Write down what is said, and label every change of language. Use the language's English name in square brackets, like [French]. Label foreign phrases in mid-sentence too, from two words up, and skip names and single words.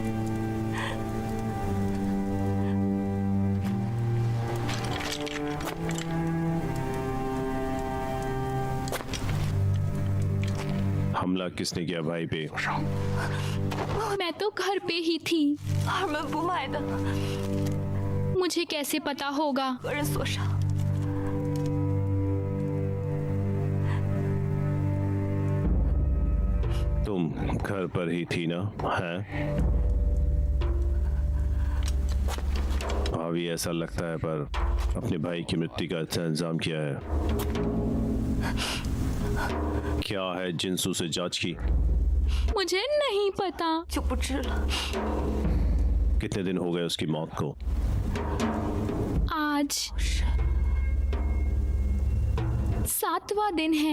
[Hindi] हमला किसने किया भाई पे? मैं तो घर पे ही थी। [Chinese] 二门不迈的， [Hindi] मुझे कैसे पता होगा? [Chinese] 个人锁上。 [Hindi] तुम घर पर ही थी ना? हैं? अभी ऐसा लगता है, पर अपने भाई की मृत्यु का अच्छा इंतजाम किया है। क्या है जिनसू से जांच की? मुझे नहीं पता। [Chinese] 就不知了。 [Hindi] कितने दिन हो गए उसकी मौत को? आज 7वां दिन है।